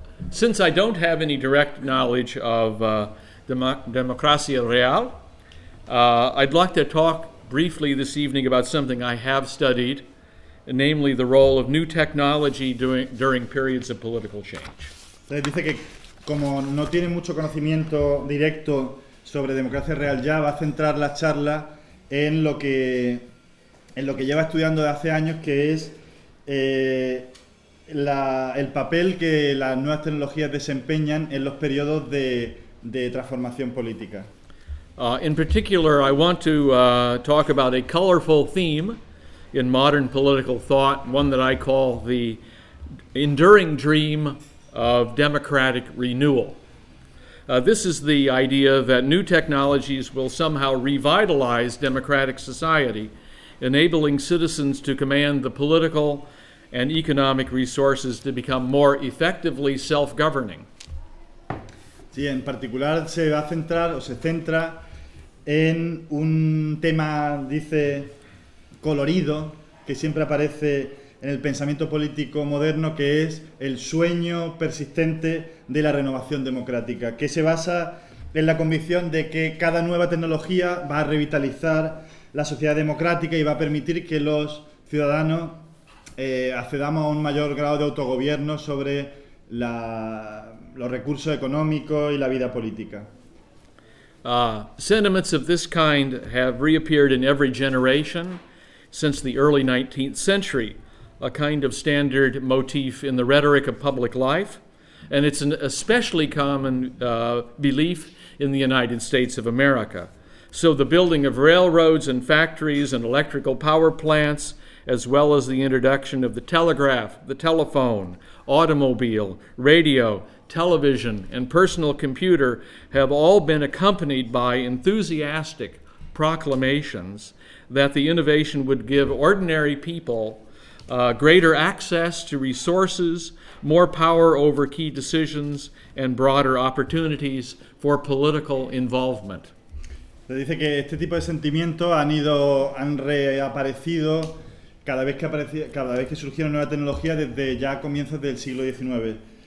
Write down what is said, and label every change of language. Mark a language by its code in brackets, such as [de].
[en] Since I don't have any direct knowledge of democracia real, I'd like to talk briefly this evening about something I have studied, namely the role of new technology during periods of political change. [es] Dice que como no tiene mucho conocimiento directo sobre democracia real ya, va a centrar la charla en lo que lleva estudiando de hace años, que es el papel que las nuevas tecnologías desempeñan en los periodos de transformación política. [en] In particular, I want to talk about a colorful theme in modern political thought, one that I call the enduring dream of democratic renewal. This is the idea that new technologies will somehow revitalize democratic society, enabling citizens to command the political and economic resources to become more effectively self-governing. [es] Sí, en particular se va a centrar o se centra en un tema, dice, colorido que siempre aparece en el pensamiento político moderno, que es el sueño persistente de la renovación democrática, que se basa en la convicción de que cada nueva tecnología va a revitalizar la sociedad democrática y va a permitir que los ciudadanos accedamos a un mayor grado de autogobierno sobre los recursos económicos y la vida política. [en] Sentiments of this kind have reappeared in every generation since the early 19th century, a kind of standard motif in the rhetoric of public life, and it's an especially common belief in the United States of America. So the building of railroads and factories and electrical power plants, as well as the introduction of the telegraph, the telephone, automobile, radio, television, and personal computer have all been accompanied by enthusiastic proclamations that the innovation would give ordinary people greater access to resources, more power over key decisions, and broader opportunities for political involvement. [es] Dice que este tipo de sentimientos han reaparecido cada vez que surgió una nueva tecnología desde ya comienzos del siglo XIX.